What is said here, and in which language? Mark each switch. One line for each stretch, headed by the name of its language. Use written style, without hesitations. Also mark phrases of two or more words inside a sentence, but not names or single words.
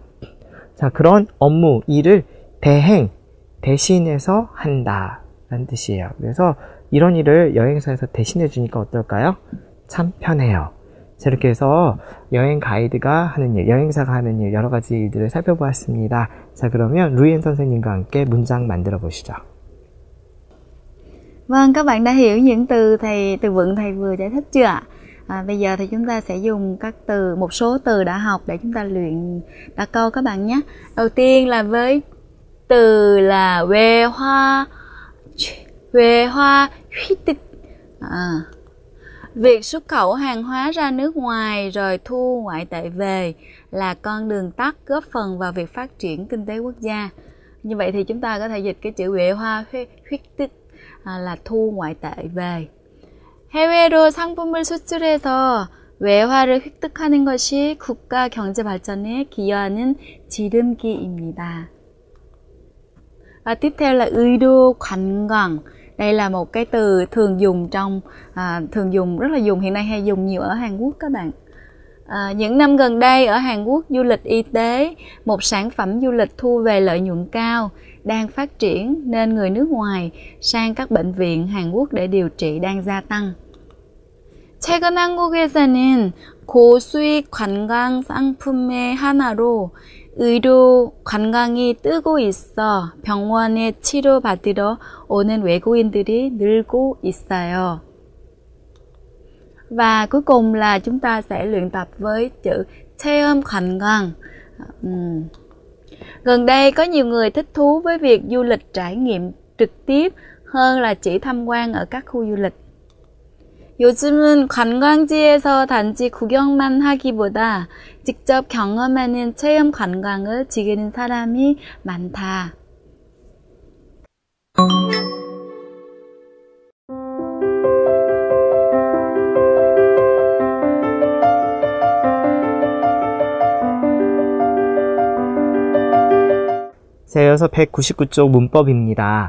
Korean: 자, 그런 업무, 일을 대신해서 한다 라는 뜻이에요. 그래서 이런 일을 여행사에서 대신해 주니까 어떨까요? 참 편해요. 자, 이렇게 해서 여행 가이드가 하는 일, 여행사가 하는 일, 여러 가지 일들을 살펴보았습니다. 자, 그러면 루이엔 선생님과 함께 문장 만들어 보시죠.
Vietnamese: Vâng, các bạn đã hiểu những từ vựng thầy vừa giải thích chưa ạ? Bây giờ thì chúng ta sẽ dùng một số từ đã học để chúng ta luyện đặt câu các bạn nhé. Đầu tiên là với từ là về hoa huy tích. Việc xuất khẩu hàng hóa ra nước ngoài rồi thu ngoại tệ về là con đường tắt góp phần vào việc phát triển kinh tế quốc gia. Như vậy thì chúng ta có thể dịch cái chữ
Korean: 외화 획득
Vietnamese: là thu ngoại tệ về.
Korean: 해외로 상품을 수출해서 외화를 획득하는 것이 국가 경제 발전에 기여하는 지름길입니다.
Vietnamese: Và tiếp theo là
Korean: 의료 관광.
Vietnamese: Đây là một cái từ thường dùng rất là hiện nay hay dùng nhiều ở Hàn Quốc các bạn. Những năm gần đây ở Hàn Quốc, du lịch y tế, một sản phẩm du lịch thu về lợi nhuận cao, đang phát triển nên người nước ngoài sang các bệnh viện Hàn Quốc để điều trị đang gia tăng.
Korean: 최근 한국에서는 고수익 관광 상품의 하나로 의료 관광이 뜨고 있어 병원에 치료받으러 오는 외국인들이 늘고 있어요.
Vietnamese: Và cuối cùng là chúng ta sẽ luyện tập với chữ
Korean: 체험 관광.
Vietnamese: Gần đây có nhiều người thích thú với việc du lịch trải nghiệm trực tiếp hơn là chỉ tham quan ở các khu du lịch.
Korean: 요즘은 관광지에서 단지 구경만 하기보다 직접 경험하는 체험 관광을 즐기는 사람이 많다. 자, 이어서 199쪽 문법입니다.